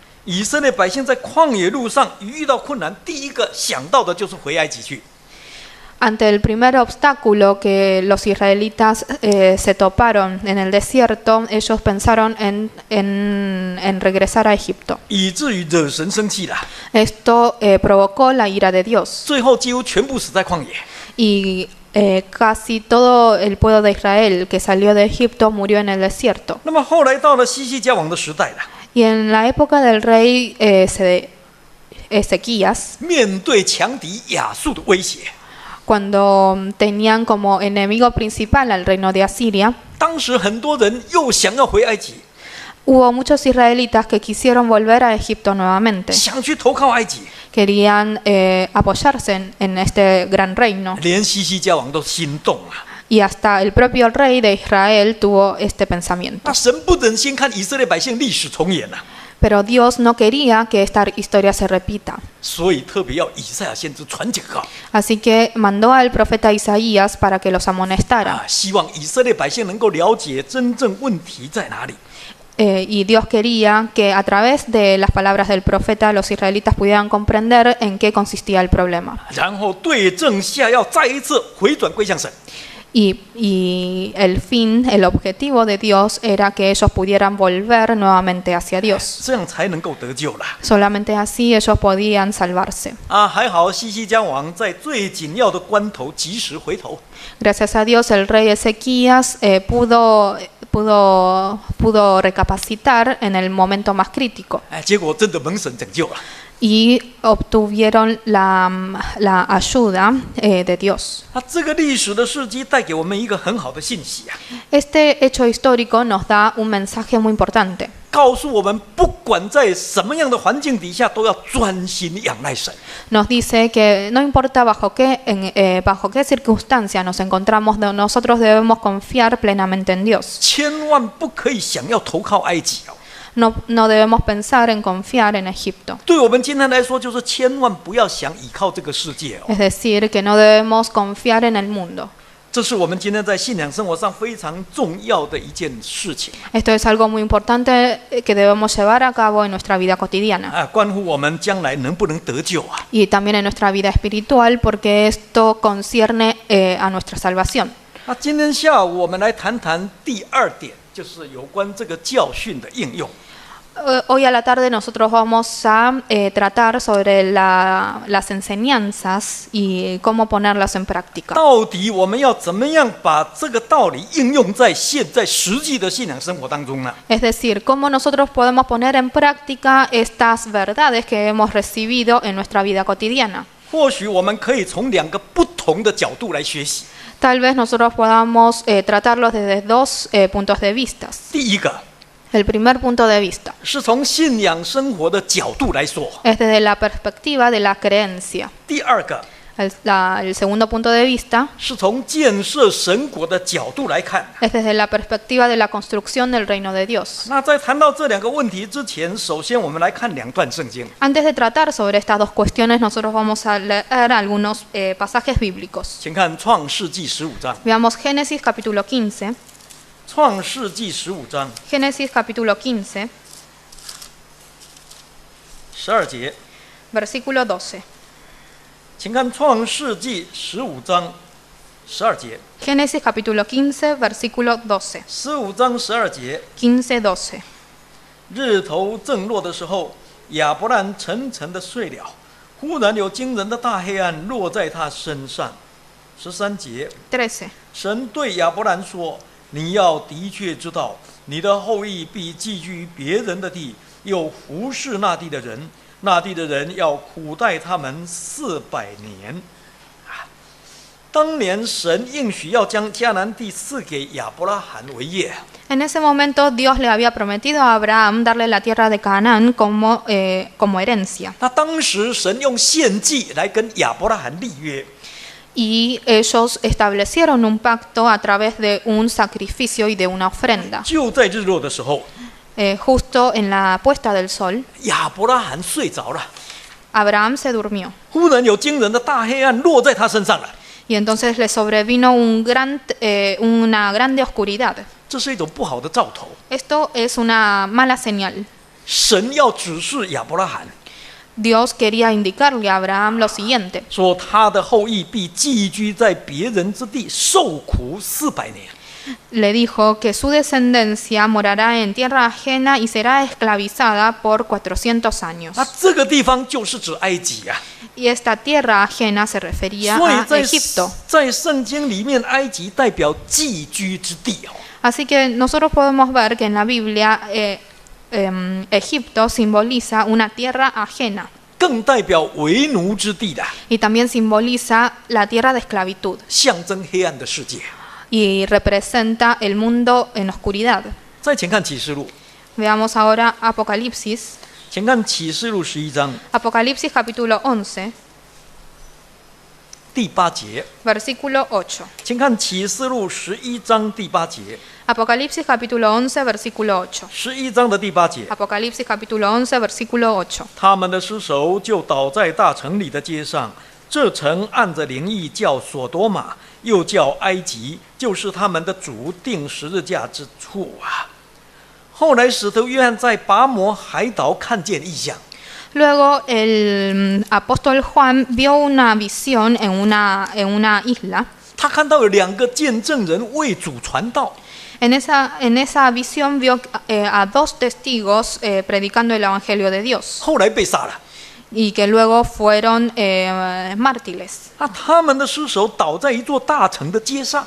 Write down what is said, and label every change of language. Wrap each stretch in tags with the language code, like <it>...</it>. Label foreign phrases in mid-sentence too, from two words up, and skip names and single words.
<zh>以色列百姓在旷野路上一遇到困难，第一个想到的就是回埃及去。</zh> <es>Ante el primer obstáculo que los israelitas se toparon en el desierto, ellos pensaron en regresar a Egipto.</es> <zh>以至于惹神生气了，</zh> <es>Esto provocó la ira de Dios</es> <zh>最后几乎全部死在旷野。</zh> <es>y casi todo el pueblo de Israel que salió de Egipto murió en el desierto.</es> <zh>那么后来到了西西家王的时代了，</zh> <es>Y en la época del rey Ezequías,</es> <zh>面对强敌亚述的威胁，</zh> <es>cuando tenían como enemigo principal al reino de Asiria,</es> <zh>当时很多人又想要回埃及，</zh> <es>hubo muchos israelitas que quisieron volver a Egipto nuevamente.</es> <zh>想去投靠埃及，</zh> <es>Querían apoyarse en este gran reino.</es> <zh>连西西家王都心动了。</zh> <es>Y hasta el propio rey de Israel tuvo este pensamiento.</es> <zh>那神不忍心看以色列百姓历史重演了，</zh> <es>Pero Dios no quería que esta historia se repita.</es> <zh>所以特别要以赛亚先知传警告</zh> <es>Así que mandó al profeta Isaías para que los amonestara.</es> <zh>希望以色列百姓能够了解真正问题在哪里。</zh> <es>Y Dios quería que a través de las palabras del profeta los israelitas pudieran comprender en qué consistía el problema.</es> <zh>然后对症下药，再一次回转归向神。</zh> <es>Y el fin, el objetivo de Dios era que ellos pudieran volver nuevamente hacia Dios.</es> <zh>这样才能够得救了</zh> <es>Solamente así ellos podían salvarse. 啊！</es> <zh>还好西西家王在最紧要的关头及时回头，</zh> <es>Gracias a Dios el rey Ezequías pudo recapacitar en el momento más crítico</es> <zh>哎，结果真的蒙神拯救了。</zh> <es>y obtuvieron la ayuda de Dios.</es> <zh>那这个历史的事迹带给我们一个很好的信息啊，</zh> <es>Este hecho histórico nos da un mensaje muy importante.</es> <zh>告诉我们不管在什么样的环境底下，都要专心仰赖神。</zh> <es>Nos dice que no importa bajo qué circunstancia nos encontramos, nosotros debemos confiar plenamente en Dios.</es> <zh>千万不可以想要投靠埃及哦。</zh> <es>No debemos pensar en confiar en Egipto.</es> <zh>对我们今天来说，就是千万不要想依靠这个世界哦。</zh> <es>Es decir, que no debemos confiar en el mundo.</es> <zh>这是我们今天在信仰生活上非常重要的一件事情</zh> <es>Esto es algo muy importante que debemos llevar a cabo en nuestra vida cotidiana</es> <zh>啊，关乎我们将来能不能得救啊。</zh> <es>y también en nuestra vida espiritual porque esto concierne a nuestra salvación.</es> <zh>那今天下午我们来谈谈第二点，就是有关这个教训的应用。</zh> <es>Hoy a la tarde nosotros vamos a tratar sobre las enseñanzas y cómo ponerlas en práctica.</es> <zh>到底我们要怎么样把这个道理应用在现在实际的信仰生活当中呢？</zh> <es>Es decir, cómo nosotros podemos poner en práctica estas verdades que hemos recibido en nuestra vida cotidiana.</es> <zh>或许我们可以从两个不同的角度来学习。</zh> <es>Tal vez nosotros podamos tratarlos desde dos puntos de vista.</es> <zh>第一个</zh> <es>El primer punto de vista</es> <zh>是从信仰生活的角度来说，</zh> <es>es desde la perspectiva de la creencia.</es> <zh>第二个</zh> <es>El segundo punto de vista</es> <zh>是从建设神国的角度来看。</zh> <es>es desde la perspectiva de la construcción del reino de Dios.</es> <zh>那在谈到这两个问题之前，首先我们来看两段圣经。</zh> <es>Antes de tratar sobre estas dos cuestiones, nosotros vamos a leer algunos pasajes bíblicos.</es> <zh>请看创世纪15章，</zh> <es>Veamos Génesis capítulo 15.</es> <zh>创世纪15章</zh> <es>Génesis capítulo 15,</es> <zh>12 节，</zh> <es>versículo 12.</es> <zh>请看创世纪15章12节，</zh> <es>Génesis capítulo 15, versículo 12.</es> <zh>15 章12节，</zh> <es>15, 12.</es> <zh>日头正落的时候，亚伯兰沉沉的睡了，忽然有惊人的大黑暗落在他身上。13节，</zh> <es>13.</es> <zh>神对亚伯兰说：“你要的确知道，你的后裔必寄居于别人的地，又服侍那地的人，那地的人要苦待他们400年。” 当年神应许要将迦南地赐给亚伯拉罕为业。</zh> <es>En ese momento Dios le había prometido a Abraham darle la tierra de Canaán como herencia.</es> <zh>那当时神用献祭来跟亚伯拉罕立约。</zh> <es>Y ellos establecieron un pacto a través de un sacrificio y de una ofrenda.</es> <zh>就在日落的时候，</zh> <es>Justo en la puesta del sol,</es> <zh>亚伯拉罕睡着了，</zh> <es>Abraham se durmió.</es> <zh>忽然有惊人的大黑暗落在他身上了。</zh> <es>Y entonces le sobrevino una grande oscuridad.</es> <zh>这是一种不好的兆头。</zh> <es>Esto es una mala señal.</es> <zh>神要指示亚伯拉罕，</zh> <es>Dios quería indicarle a Abraham lo siguiente,</es> <zh>说他的后裔必寄居在别人之地，受苦400年。</zh> <es>le dijo que su descendencia morará en tierra ajena y será esclavizada por 400 años.</es> <zh>那这个地方就是指埃及啊。</zh> <es>Y esta tierra ajena se refería</es> <zh>所以</zh> <es>a</es> <zh>在</zh> <es>Egipto.</es> <zh>在圣经里面，埃及代表寄居之地哦。</zh> <es>Así que nosotros podemos ver que en la Biblia Egipto simboliza una tierra ajena</es> <zh>更代表为奴之地的，</zh> <es>y también simboliza la tierra de esclavitud</es> <zh>象征黑暗的世界。</zh> <es>y representa el mundo en oscuridad.</es> <zh>再请看启示录，</zh> <es>Veamos ahora Apocalipsis.</es> <zh>请看启示录11章</zh> <es>Apocalipsis capítulo 11,</es> <zh>第8节，</zh> <es>versículo 8.</es> <zh>请看启示录11章第8节</zh> <es>Apocalipsis capítulo 11, versículo 8.</es> <zh>，11 章的第8节。</zh> <es>Apocalipsis capítulo 11, versículo 8.</es> <zh>他们的尸首就倒在大城里的街上，这城按着灵意叫所多玛，又叫埃及，就是他们的主定十字架之处啊。后来使徒约翰在拔摩海岛看见异象，</zh> <es>Luego el apóstol Juan vio una visión en una isla.</es> <zh>他看到有2个见证人为主传道，</zh> <es>En esa visión vio a 2 testigos predicando el Evangelio de Dios</es> <zh>后来被杀了。</zh> <es>y que luego fueron mártires.</es> <zh>他们的尸首倒在一座大城的街上，</zh>